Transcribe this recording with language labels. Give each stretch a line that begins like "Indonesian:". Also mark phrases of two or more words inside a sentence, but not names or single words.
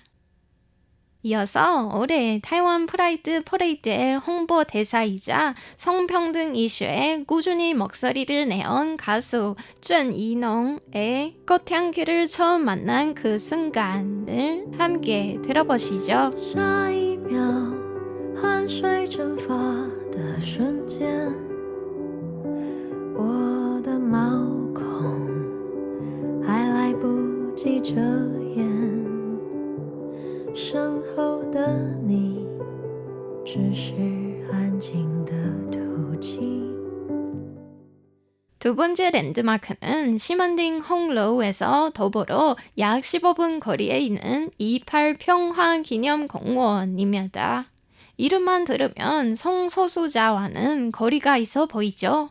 Korean: 이어서 올해 타이완 프라이드 퍼레이드의 홍보 대사이자 성평등 이슈에 꾸준히 목소리를 내온 가수 쩐이농의 꽃향기를 처음 만난 그 순간을 함께 들어보시죠.
Chinese: 下一秒汗水蒸发的瞬间，我的毛孔还来不及遮掩，身后的你只是安静的吐气。
Korean: 두 번째 랜드마크는 시먼딩 홍로우에서 도보로 약 15분 거리에 있는 28 평화기념공원입니다. 이름만 들으면 성소수자와는 거리가 있어 보이죠?